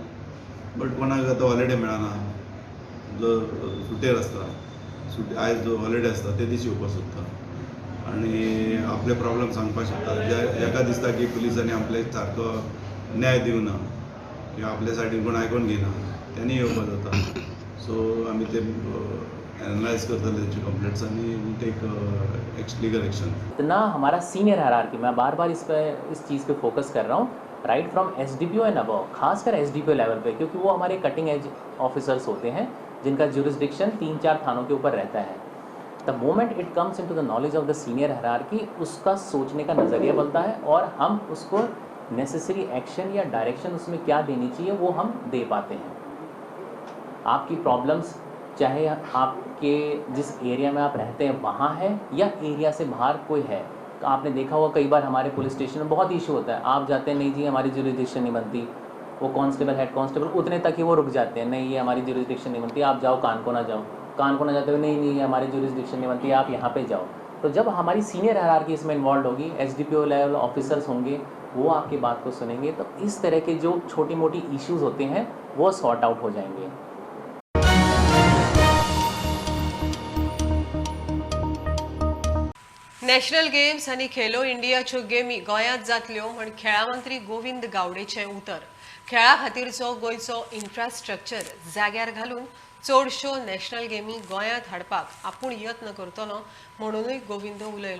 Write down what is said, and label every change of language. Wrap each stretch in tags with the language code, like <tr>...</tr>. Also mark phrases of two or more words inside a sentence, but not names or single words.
<kok>बट कोणाक आतां हॉलिडे मेळना जो सुटेर आसता आयज जो हॉलिडे आसता ते दीस येवपाक सोदता आनी आपले प्रॉब्लेम सांगपाक शकता. एका दिसता की पुलिसांनी आपले सारको न्याय दिवना किंवा आपल्या सायडीन कोण आयकून घेयना त्यांनी येवपाक जाता. सो आमी ते एनालाइज करतले तेंची कंप्लेंट्स आनी</kok> <en>take legal action.</en> <hi>इतना हमारा</hi> <en>senior hierarchy,</en> <hi>मैं बार बार इस चीज़ पे फोकस कर रहा हूँ,</hi> <en>right from SDPO and above,</en> <hi>खासकर एसडीपीओ लेवल पे, क्योंकि वो हमारे</hi> <en>cutting edge officers</en> <hi>होते हैं जिनका जुरिस्डिक्शन 3-4 थानों के ऊपर रहता है.</hi> <en>the moment it comes into the knowledge of the senior hierarchy,</en> <hi>उसका सोचने का नज़रिया बनता है और हम उसको</hi> <en>necessary action</en> <hi>या डायरेक्शन उसमें क्या देनी चाहिए वो हम दे पाते हैं. आपकी प्रॉब्लम्स चाहे आपके जिस एरिया में आप रहते हैं वहाँ है या एरिया से बाहर कोई है. आपने देखा होगा कई बार हमारे</hi> <en>police station</en> <hi>में बहुत इशू होता है. आप जाते हैं, नहीं जी हमारी जुरिस्डिक्शन नहीं बनती, वो</hi> <en>constable head constable</en> <hi>उतने तक ही वो रुक जाते हैं, नहीं ये हमारी जुरिस्डिक्शन नहीं बनती, आप जाओ कान को ना जाओ, कान को ना जाते हुए नहीं ये हमारी जुरिस्डिक्शन नहीं बनती, आप यहाँ पे जाओ. तो जब हमारी</hi> <en>senior hierarchy</en> <hi>इसमें इन्वॉल्व होगी,</hi> <en>SDPO level officers</en> <hi>होंगे, वो आपकी बात को सुनेंगे, तो इस तरह के जो छोटी मोटी इश्यूज़ होते हैं वो</hi> <en>sort out</en> <hi>हो जाएंगे.</hi> <kok>नॅशनल गेम्स आनी खेलो इंडियाच्यो गेमी गोंयांत जातल्यो म्हण खेळा मंत्री गोविंद गावडेचें उतर. खेळा खातीरचो गोंयचो इन्फ्रास्ट्रक्चर जाग्यार घालून चडश्यो नॅशनल गेमी गोंयांत हाडपाक आपूण यत्न करतलो म्हणूनय गोविंद उलयलो.</kok>